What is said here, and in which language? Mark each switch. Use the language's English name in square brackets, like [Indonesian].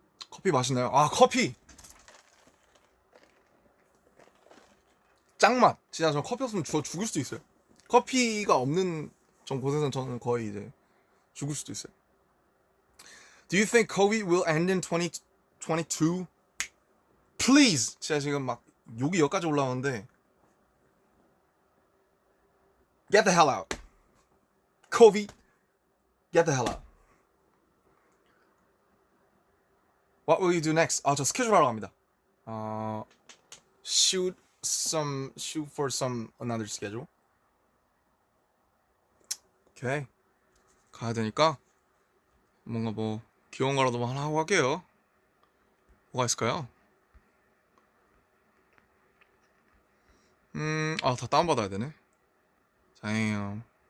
[Korean] 커피 맛있나요? 커피 짱맛. 진짜 저 커피 없으면 죽을 수도 있어요. 커피가 없는 곳에서는 저는 거의 이제 죽을 수도 있어요. [English] Do you think COVID will end in 2022? Please. [Korean] 제가 지금 막 욕이 여기까지 올라오는데 [English] Get the hell out. COVID. Get the hell out. What will you do next? [Korean] 저 스케줄 하러 갑니다. [English] Shoot for some another schedule. [Korean] 오케이. 가야 되니까 뭔가 뭐 귀여운 거라도 하나 하고 갈게요. 뭐가 있을까요? 다 다운받아야 되네. Damn.